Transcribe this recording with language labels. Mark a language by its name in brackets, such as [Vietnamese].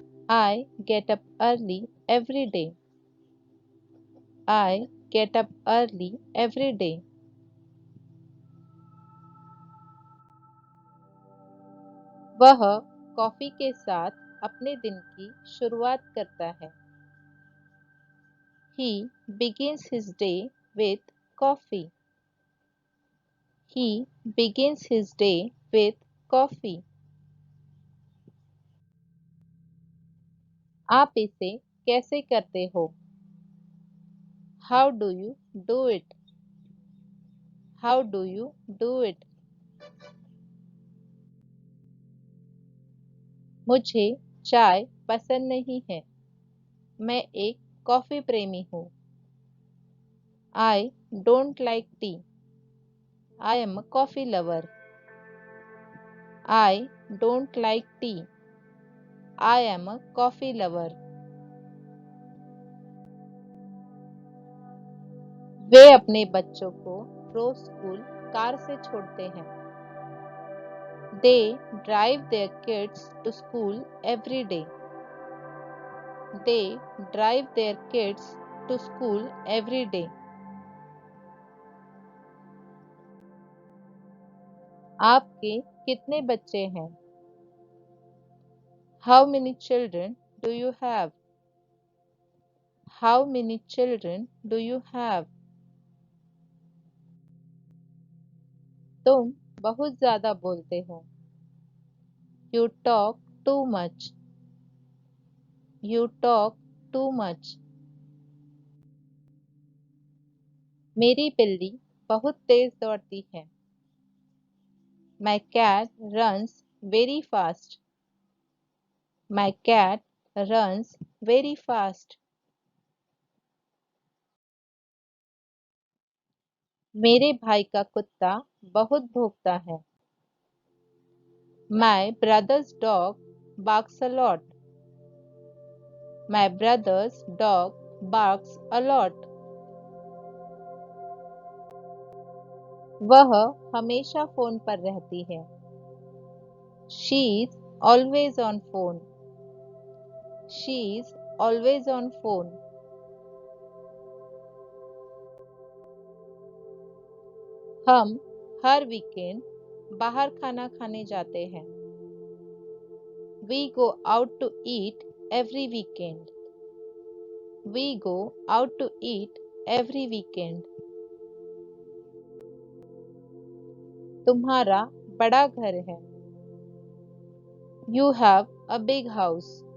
[English] I get up early every day. I get up early every day. [Hindi] वह coffee के साथ अपने दिन की शुरुआत करता है। [English] He begins his day with coffee. He begins his day with coffee. [Hindi] आप इसे कैसे करते हो? [English] How do you do it? How do you do it? [Hindi] मुझे चाय पसंद नहीं है। मैं एक कॉफी प्रेमी हूँ। [English] I don't like tea. I am a coffee lover. I don't like tea. I am a coffee lover. [Hindi] वे अपने बच्चों को रोज स्कूल कार से छोड़ते हैं। [English] They drive their kids to school every day. They drive their kids to school every day. [Hindi] आपके कितने बच्चे हैं? [English] How many children do you have? How many children do you have? [Hindi] तुम बहुत ज्यादा बोलते हो। [English] You talk too much. You talk too much. [Hindi] मेरी बिल्ली बहुत तेज दौड़ती है। [English] My cat runs very fast. My cat runs very fast. [Hindi] मेरे भाई का कुत्ता बहुत भौंकता है। [English] My brother's dog barks a lot. My brother's dog barks a lot. [Hindi] वह हमेशा फोन पर रहती है। [English] She is always on phone. She is always on phone. [Hindi] हम हर वीकेंड बाहर खाना खाने जाते हैं। [English] We go out to eat every weekend. We go out to eat every weekend. [Hindi] तुम्हारा बड़ा घर है। [English] You have a big house.